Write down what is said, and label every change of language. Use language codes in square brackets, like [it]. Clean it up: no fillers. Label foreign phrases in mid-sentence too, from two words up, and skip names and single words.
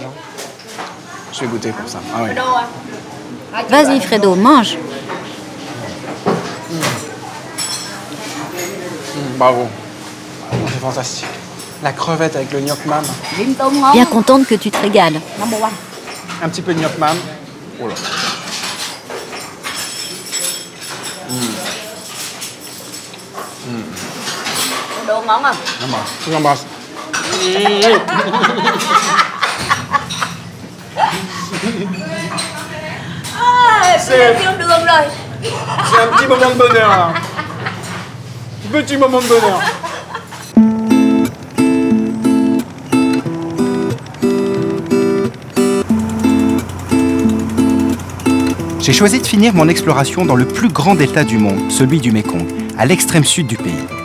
[fr] Je vais goûter pour ça. Ah ouais. Vas-y, Fredo, mange. Bravo. C'est fantastique. La crevette avec le [vi] gnoc mam. [fr] Bien contente que tu te régales. Un petit peu de [vi] gnoc mam. [fr] Oh là. [vi] Đồ ngon không? [fr] Je vous embrasse. [vi] Tiêu đường rồi. [fr] C'est un petit moment de bonheur là. Petit moment de bonheur. J'ai choisi de finir mon exploration dans le plus grand delta du monde, celui du Mékong, à l'extrême sud du pays.